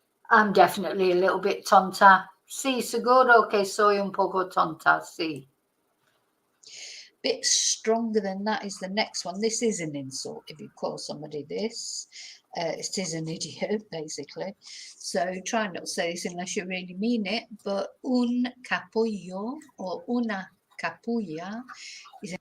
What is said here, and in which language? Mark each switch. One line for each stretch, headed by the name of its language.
English: I'm definitely a little bit tonta.
Spanish: Sí, seguro que soy un poco tonta, sí.
English: Bit stronger than that is the next one. This is an insult if you call somebody this. It is an idiot, basically. So try not to say this unless you really mean it. But un capullo or una capulla is